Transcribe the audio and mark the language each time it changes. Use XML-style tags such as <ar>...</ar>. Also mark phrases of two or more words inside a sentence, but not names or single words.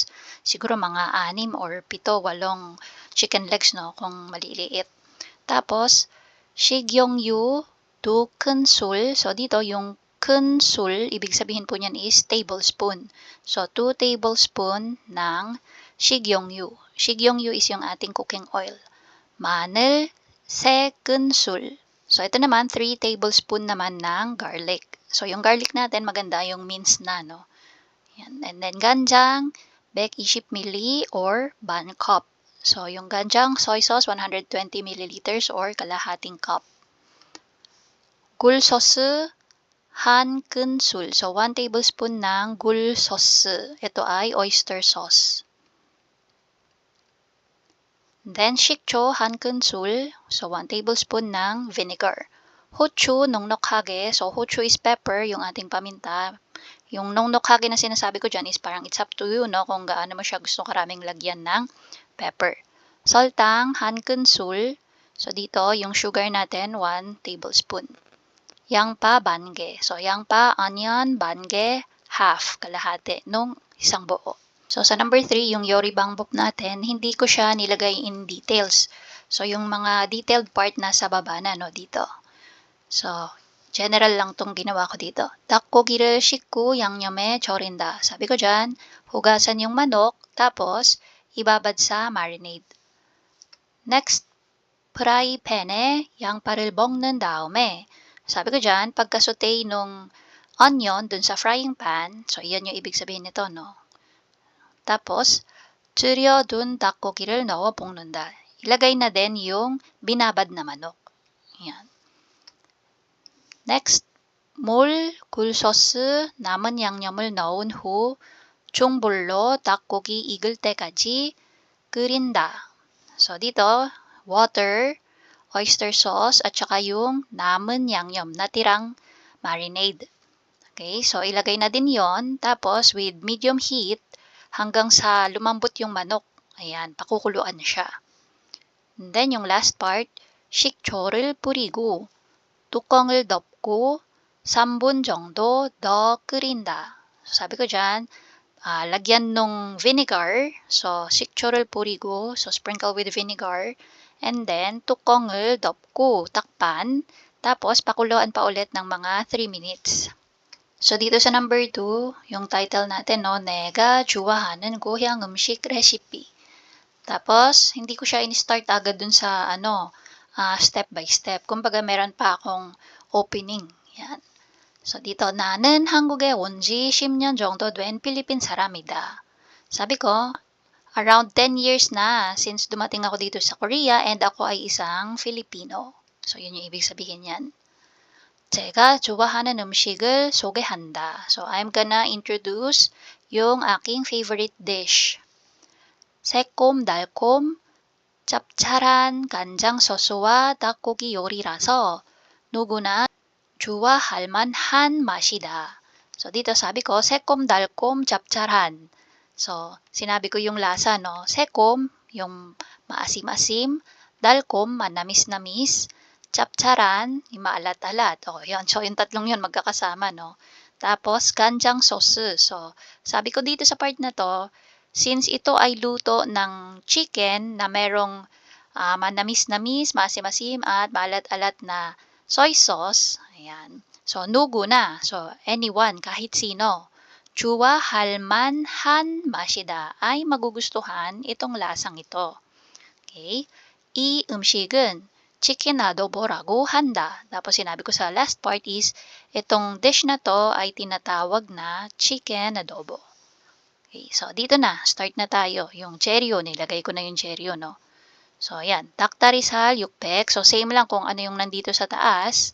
<tl>Siguro mga 6 or 7, 8</tl> <en>chicken legs,</en> <tl>no, kung maliliit.</tl> <ko>Tapos, shigyongyu 2 큰술.</ko> <tl>So, dito yung 큰술, ibig sabihin po niyan is tablespoon. So, 2 tablespoon ng shigyongyu. Shigyongyu is yung ating</tl> <en>cooking oil.</en> <ko>마늘 3 큰술.</ko> <tl>So, ito naman, 3 tablespoon naman ng garlic. So, yung garlic natin, maganda yung minced na, no? Yan.</tl> <en>And then, ganjang, 120 ml or 1 cup.</en> <tl>So, yung ganjang</tl> <en>soy sauce,</en> <tl>120 milliliters or kalahating cup.</tl> <ko>Gul sauce, 1 큰술.</ko> <tl>So, 1 tablespoon ng gul sauce. Ito ay</tl> <en>oyster sauce.</en> <tl>Then,</tl> <ko>식초 1 큰술,</ko> <tl>so 1 tablespoon ng vinegar.</tl> <ko>후추, 넉넉하게,</ko> <tl>so huchu</tl> <en>is pepper,</en> <tl>yung ating paminta. Yung nongnokhage na sinasabi ko dyan is parang</tl> <en>it's up to you,</en> <tl>no, kung gaano mo siya gusto karaming lagyan ng pepper.</tl> <ko>설탕 1 큰술,</ko> <tl>so dito yung sugar natin 1 tablespoon.</tl> <ko>양파 반개,</ko> <tl>so yangpa, onion, bange, half, kalahati, nung isang buo. So, sa number 3, yung</tl> <ko>요리 방법</ko> <tl>natin, hindi ko siya nilagay</tl> <en>in details.</en> <tl>So, yung mga detailed part nasa baba na, no, dito. So, general lang tong ginawa ko dito.</tl> <ko>닭고기를 씻고 양념에 절인다.</ko> <tl>Sabi ko dyan, hugasan yung manok, tapos ibabad sa marinade. Next,</tl> <ko>프라이팬에 양파를 먹는 다음에,</ko> <tl>sabi ko dyan, pagka-saute nung onion dun sa</tl> <en>frying pan,</en> <tl>so yan yung ibig sabihin nito, no? Tapos,</tl> <ko>줄여둔 닭고기를 넣어 볶는다.</ko> <tl>Ilagay na din yung binabad na manok. Yan. Next,</tl> <ko>물, 굴소스, 남은 양념을 넣은 후 중불로 닭고기 익을 때까지 끓인다.</ko> <tl>So, dito,</tl> <en>water, oyster sauce,</en> <tl>at saka yung</tl> <ko>남은 양념,</ko> <tl>natirang marinade. Okay, so ilagay na din yon. Tapos,</tl> <en>with medium heat,</en> <tl>hanggang sa lumambot yung manok. Ayan, pakukuluan siya. And then, yung</tl> <en>last part,</en> <ko>식초를 뿌리고 뚜껑을 덮고 3분 정도 더 끓인다.</ko> <tl>So, sabi ko dyan, lagyan nung vinegar. So,</tl> <ko>식초를 뿌리고,</ko> <en>so sprinkle with vinegar. And then,</en> <ko>뚜껑을 덮고,</ko> <tl>takpan. Tapos, pakuluan pa ulit ng mga 3 minutes. So, dito sa number 2, yung title natin, no,</tl> <ko>내가 좋아하는 고향 음식 recipe.</ko> <tl>Tapos, hindi ko siya in-start agad dun sa,</tl> <en>step by step.</en> <tl>Kumbaga, meron pa akong opening. Yan. So, dito,</tl> <ko>나는 한국에 온 지 10년 정도 된 필리핀 사람이다.</ko> <tl>Sabi ko,</tl> <en>around 10 years</en> <tl>na since dumating ako dito sa Korea and ako ay isang Filipino. So, yun yung ibig sabihin yan.</tl> <ko>제가 좋아하는 음식을 소개한다.</ko> <en>So, I'm gonna introduce</en> <tl>yung aking</tl> <en>favorite dish.</en> <ko>새콤달콤 짭짤한 간장 소스와 닭고기 요리라서 누구나 좋아할 만한 맛이다.</ko> <tl>So, dito sabi ko,</tl> <ko>새콤, 달콤, 짭짤한.</ko> <tl>So, sinabi ko yung lasa, no? Sekom, yung maasim-asim. Dalkom, manamis-namis. 짭짤한, yung maalat-alat. O, yun. So, yung tatlong yun magkakasama, no? Tapos, ganjang sauce. So, sabi ko dito sa part na to, since ito ay luto ng chicken na merong manamis-namis, maasim-asim, at maalat-alat na</tl> <en>soy sauce,</en> <tl>ayan. So, 누구 na. So, anyone, kahit sino.</tl> <ko>좋아할 만한 맛이다.</ko> <tl>Ay magugustuhan itong lasang ito.</tl> <ko>Okay? 이 음식은</ko> <en>chicken adobo</en> <ko>라고 한다.</ko> <tl>Tapos sinabi ko sa</tl> <en>last part</en> <tl>is, itong dish na to ay tinatawag na</tl> <en>chicken adobo.</en> <tl>Okay, so dito na, start na tayo. Yung cherry, nilagay ko na yung cherry, no?</tl> <ko>So, ayan. 닭다리살, 육백.</ko> <tl>So, same lang kung ano yung nandito sa taas.</tl>